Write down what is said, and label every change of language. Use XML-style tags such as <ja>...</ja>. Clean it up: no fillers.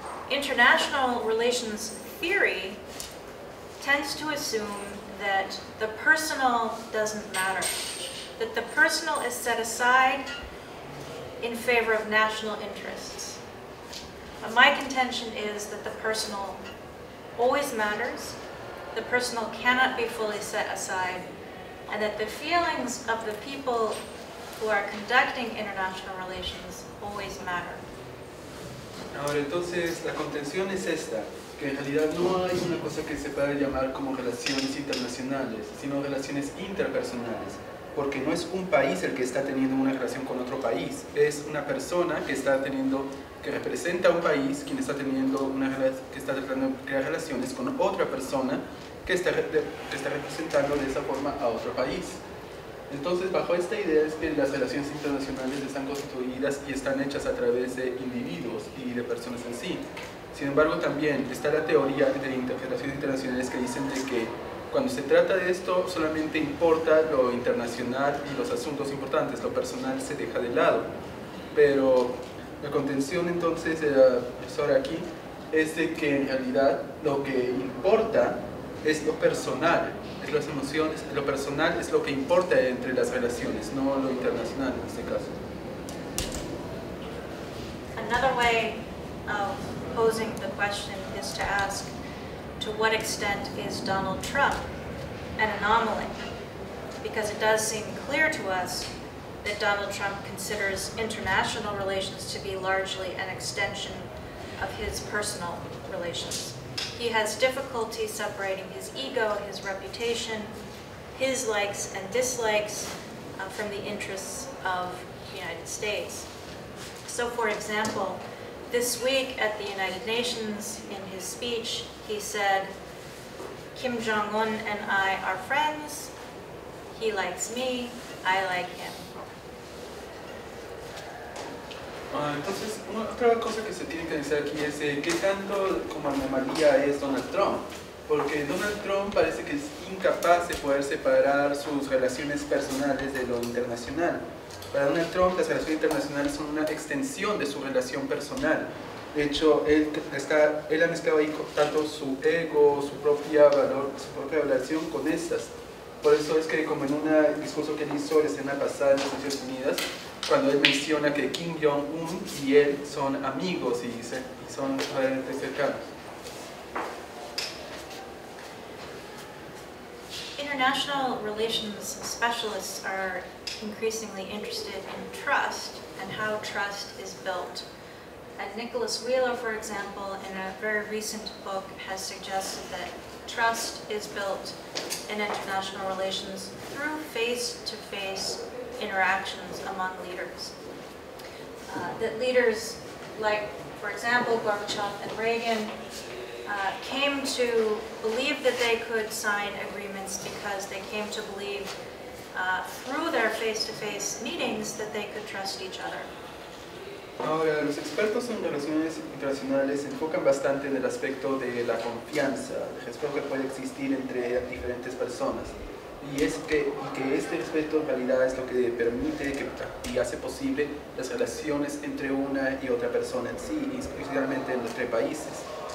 <en>International relations theory tends to assume that the personal doesn't matter, that the personal is set aside in favor of national interests. But my contention is that the personal always matters, the personal cannot be fully set aside, and that the feelings of the people who are conducting international relations always matter.</en> <es>Ahora, entonces, la contención es esta, que en realidad no hay una cosa que se pueda llamar como relaciones internacionales, sino relaciones interpersonales, porque no es un país el que está teniendo una relación con otro país, es una persona que representa a un país, quien está tratando de crear relaciones con otra persona que está representando de esa forma a otro país. Entonces, bajo esta idea es que las relaciones internacionales están constituidas y están hechas a través de individuos y de personas en sí. Sin embargo, también está la teoría de relaciones internacionales que dicen de que cuando se trata de esto solamente importa lo internacional y los asuntos importantes, lo personal se deja de lado. Pero la contención entonces de la profesora aquí es de que en realidad lo que importa es lo personal, es las emociones, lo personal es lo que importa entre las relaciones, no lo internacional en este caso.</es> <en>Another way of posing the question is to ask, to what extent is Donald Trump an anomaly? Because it does seem clear to us that Donald Trump considers international relations to be largely an extension of his personal relations. He has difficulty separating his ego, his reputation, his likes and dislikes from the interests of the United States. So, for example, this week at the United Nations, in his speech, he said, Kim Jong-un and I are friends, he likes me, I like him.</en> <es>Entonces, otra cosa que se tiene que decir aquí es qué tanto como anomalía es Donald Trump, porque Donald Trump parece que es incapaz de poder separar sus relaciones personales de lo internacional. Para Donald Trump las relaciones internacionales son una extensión de su relación personal. De hecho, él ha mezclado ahí tanto su ego, su propia relación con estas. Por eso es que, como en un discurso que él hizo la semana pasada en las Naciones Unidas, cuando él menciona que Kim Jong-un y él son amigos y son realmente cercanos.</es> <en>International relations specialists are increasingly interested in trust and how trust is built. And Nicholas Wheeler, for example, in a very recent book has suggested that trust is built in international relations through face-to-face interactions among leaders. That leaders like, for example, Gorbachev and Reagan came to believe that they could sign agreements because they came to believe through their face-to-face meetings that they could trust each other.</en> <es>Ahora, los expertos en relaciones internacionales se enfocan bastante en el aspecto de la confianza, el respeto que puede existir entre diferentes personas. Y que este respeto en realidad es lo que permite y hace posible las relaciones entre una y otra persona en sí, y especialmente entre países.</es>